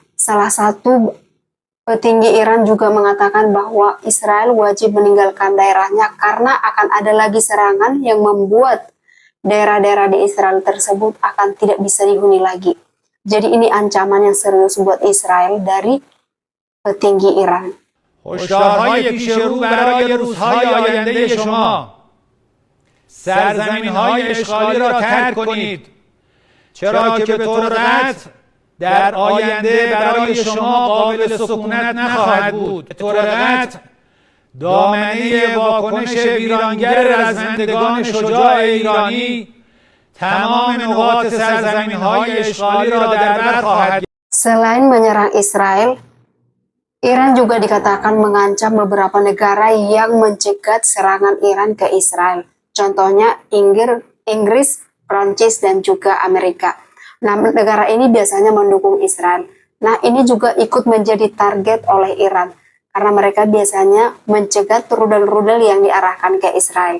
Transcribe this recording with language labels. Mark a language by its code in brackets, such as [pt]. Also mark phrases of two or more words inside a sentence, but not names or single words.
[id] salah satu petinggi Iran juga mengatakan bahwa Israel wajib meninggalkan daerahnya karena akan ada lagi serangan yang membuat daerah-daerah di Israel tersebut akan tidak bisa dihuni lagi. Jadi ini ancaman yang serius buat Israel dari petinggi Iran. [fa] هشدارهای پیش رو برای روزهای آینده شما سرزمین‌های اشغالی را ترک کنید چرا که به طور قطع در آینده برای شما قابل سکونت نخواهد بود. به طور قطع دامنه واکنش ویرانگر رزمندگان شجاع ایرانی تمام نقاط سرزمین‌های اشغالی را در بر خواهد گرفت. [id] Selain menyerang Israel, Iran juga dikatakan mengancam beberapa negara yang mencegat serangan Iran ke Israel. Contohnya Inggris, Prancis, dan juga Amerika. Nah, negara ini biasanya mendukung Israel. Nah, ini juga ikut menjadi target oleh Iran, karena mereka biasanya mencegat rudal-rudal yang diarahkan ke Israel.